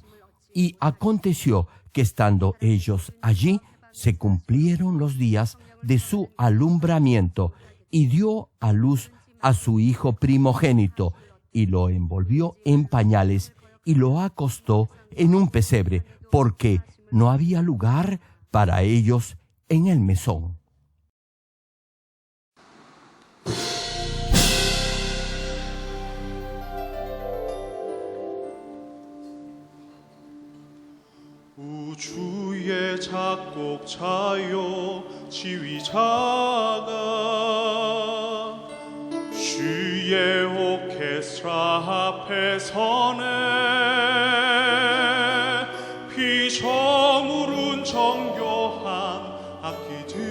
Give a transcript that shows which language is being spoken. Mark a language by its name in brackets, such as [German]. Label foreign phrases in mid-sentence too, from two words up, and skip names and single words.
[Spanish] Y aconteció que estando ellos allí, se cumplieron los días de su alumbramiento, y dio a luz a su hijo primogénito, y lo envolvió en pañales, y lo acostó en un pesebre, porque no había lugar para ellos en el mesón. [Korean] 우주의 작곡자여 지휘자가 주의 오케스트라 앞에 서네 피저물은 정교한 악기